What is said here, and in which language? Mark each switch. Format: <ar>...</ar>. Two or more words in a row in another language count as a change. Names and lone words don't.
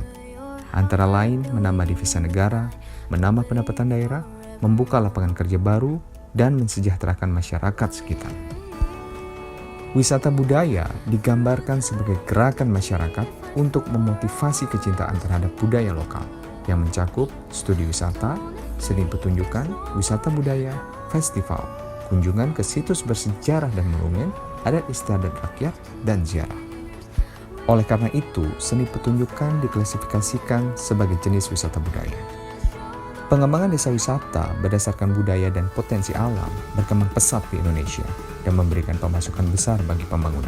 <id>Antara lain menambah devisa negara, menambah pendapatan daerah, membuka lapangan kerja baru, dan mensejahterakan masyarakat sekitar. Wisata budaya digambarkan sebagai gerakan masyarakat untuk memotivasi kecintaan terhadap budaya lokal yang mencakup studi wisata, seni pertunjukan, wisata budaya, festival, kunjungan ke situs bersejarah dan monumen, adat istiadat rakyat, dan ziarah. Oleh karena itu, seni pertunjukan diklasifikasikan sebagai jenis wisata budaya. Pengembangan desa wisata berdasarkan budaya dan potensi alam berkembang pesat di Indonesia dan memberikan pemasukan besar bagi pembangunan.</id>